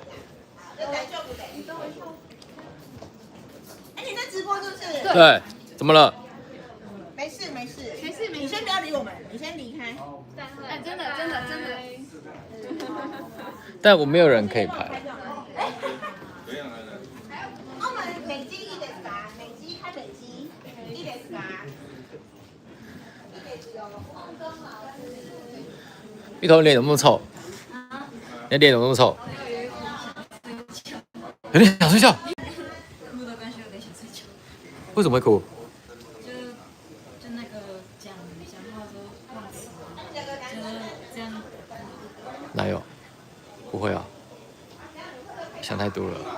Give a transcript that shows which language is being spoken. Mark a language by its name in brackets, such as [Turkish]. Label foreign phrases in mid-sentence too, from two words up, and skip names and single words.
[Chinese] 这得就不得？你等我一下。哎，你在直播是不是？对，怎么了？没事没事没事没事你先不要理我们，你先离开。哎，真的。但我没有人可以拍。 [Japanese] 我們美肌いいですか？美肌開美肌いいですか？いいですよ。 [Chinese] 芋頭臉有那麼臭？你的臉有那麼臭？有點想睡覺。哭的關係有點想睡覺。為什麼會哭？就那個講話都忘詞，就這樣。哪有？不會啊，想太多了。